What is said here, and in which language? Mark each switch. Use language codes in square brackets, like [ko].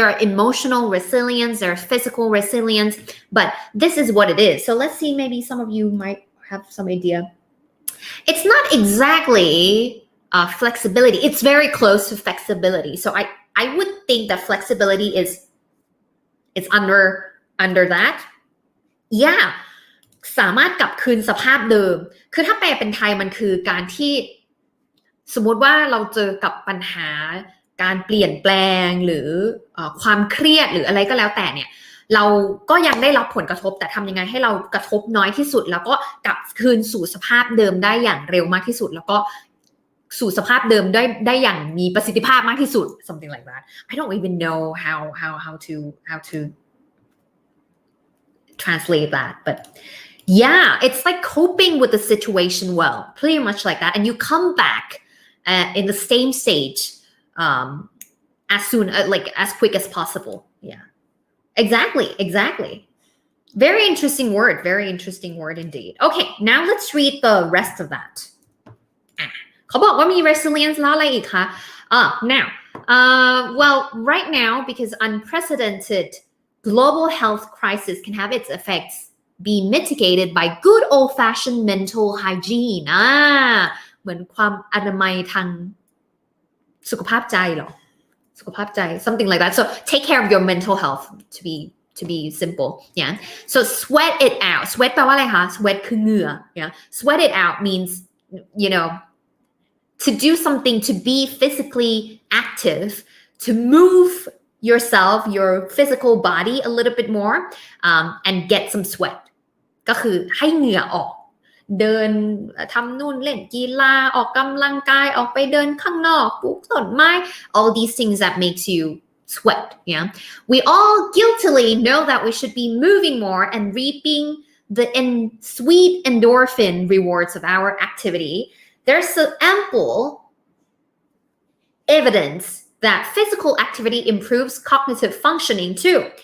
[en] There are emotional resilience, there's physical resilience, but this is what it is. So let's see, maybe some of you might have some idea. It's not exactly flexibility. It's very close to flexibility. So I would think that flexibility is under that. Yeah. [th] สามารถกลับคืนสภาพเดิมคือถ้าแปลเป็นไทยมันคือการที่สมมติว่าเราเจอกับปัญหาการเปลี่ยนแปลงหรือความเครียดหรืออะไรก็แล้วแต่เนี่ยเราก็ยังได้รับผลกระทบแต่ทำยังไงให้เรากระทบน้อยที่สุดแล้วก็กลับคืนสู่สภาพเดิมได้อย่างเร็วมากที่สุดแล้วก็สู่สภาพเดิมได้อย่างมีประสิทธิภาพมากที่สุด [en] something like that. I don't even know how to translate that, but yeah, it's like coping with the situation well, pretty much like that, and you come back in the same stage as soon as quick as possible. Yeah, exactly. Very interesting word indeed. Okay, now let's read the rest of that. [th] เขาบอกว่ามี [en] resilience [th] แล้วอะไรอีกคะ [en] now well right now because unprecedented global health crisis can have its effects be mitigated by good old-fashioned mental hygiene [th] เหมือนความอนามัยทางสุขภาพใจเหรอสุขภาพใจ [en] something like that. So take care of your mental health to be simple. Yeah. So sweat it out. [th] Sweat แปลว่าอะไรคะ sweat คือเหงื่อ Yeah. [en] Sweat it out means to do something, to be physically active, to move yourself, your physical body a little bit more, and get some sweat. [th] ก็คือให้เหงื่อออกเดินทำนู่นเล่นกีฬาออกกำลังกายออกไปเดินข้างนอกปลูกต้นไม้ [en] all these things that makes you sweat. Yeah, we all guiltily know that we should be moving more and reaping the sweet endorphin rewards of our activity. There's ample evidence that physical activity improves cognitive functioning too.